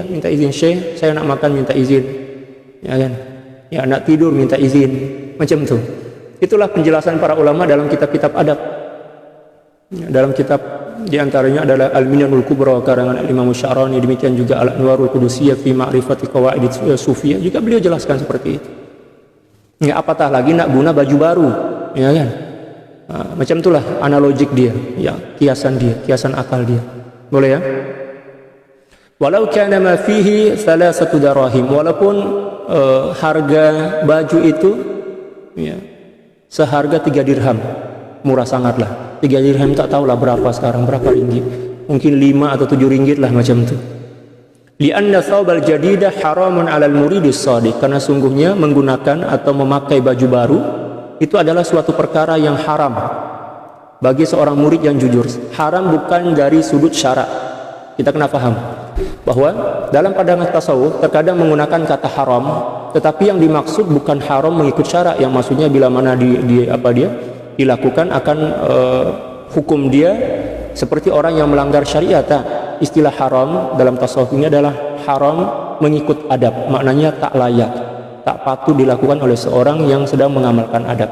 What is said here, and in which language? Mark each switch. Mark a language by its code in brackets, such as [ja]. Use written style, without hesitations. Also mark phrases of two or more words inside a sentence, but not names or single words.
[ms] Minta izin, Syekh, saya nak makan, minta izin. Ya kan? Ya, nak tidur, minta izin. Macam itu. Itulah penjelasan para ulama dalam kitab-kitab adab. Ya, dalam kitab diantaranya adalah Al-Minanul Kubra karangan Al-Imam Sya'rani, demikian juga Al-Anwarul Qudusiyah fi Ma'rifati Qawaid Sufiyah, juga beliau jelaskan seperti itu. Ya, apatah lagi nak guna baju baru, ya kan? Macam itulah analogik dia, ya, kiasan akal dia. Boleh ya? [ar] ولو كان ما فيه 3 دراهم, [ms] walaupun harga baju itu ya, seharga 3 dirham, murah sangatlah. 3 dirham tak tahulah berapa sekarang, berapa ringgit, mungkin 5 atau 7 ringgit lah macam itu. [ar] لأن الثوب الجديد حرام على المريد الصادق, [ms] karena sungguhnya menggunakan atau memakai baju baru itu adalah suatu perkara yang haram bagi seorang murid yang jujur. Haram bukan dari sudut syarak. Kita kena faham bahwa dalam pandangan tasawuf terkadang menggunakan kata haram, tetapi yang dimaksud bukan haram mengikut syarak, yang maksudnya bila mana dilakukan akan hukum dia seperti orang yang melanggar syariat. Istilah haram dalam tasawuf ini adalah haram mengikut adab, maknanya tak layak, tak patut dilakukan oleh seorang yang sedang mengamalkan adab.